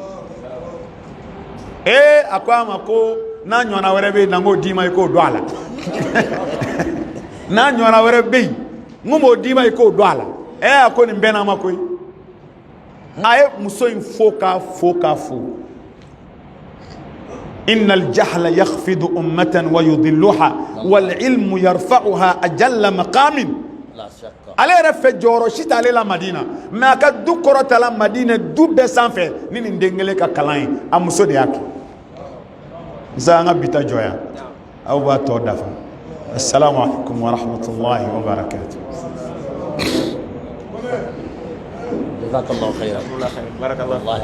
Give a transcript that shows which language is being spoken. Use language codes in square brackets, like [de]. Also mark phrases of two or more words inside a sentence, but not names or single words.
[bm] ye a ko a ma ko n'a ɲɔgɔnna wɛrɛ bɛ yen na n k'o d'i ma i k'o don a la n'a ɲɔgɔnna wɛrɛ bɛ yen n ko m'o d'i ma i k'o don a la a ko nin bɛɛ n'a ma koyi a ye muso in fo k'a fo k'a fo [ar] إن الجهل يخفض أمة ويذلها والعلم يرفعها أجل مقام [bm] ale yɛrɛ fɛ jɔyɔrɔ si t'ale la Madina mais a ka du kɔrɔta la Madina du bɛɛ sanfɛ ni nin den kelen ka kalan ye a muso de y'a kɛ nsa an ka bi ta jɔya aw b'a tɔ dafa [ar] السلام عليكم ورحمة الله وبركاته جزاك الله خيرا.